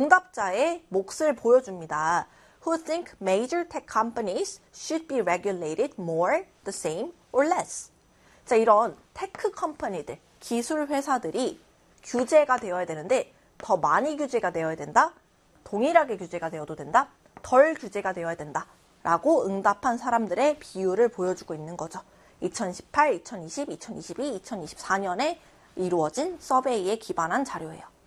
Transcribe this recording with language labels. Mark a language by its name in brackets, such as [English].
[Korean] 응답자의 몫을 보여줍니다. [English] Who think major tech companies should be regulated more, the same, or less? [Korean] 자, 이런 테크 컴퍼니들, 기술 회사들이 규제가 되어야 되는데 더 많이 규제가 되어야 된다? 동일하게 규제가 되어도 된다? 덜 규제가 되어야 된다? 라고 응답한 사람들의 비율을 보여주고 있는 거죠. 2018, 2020, 2022, 2024년에 이루어진 서베이에 기반한 자료예요.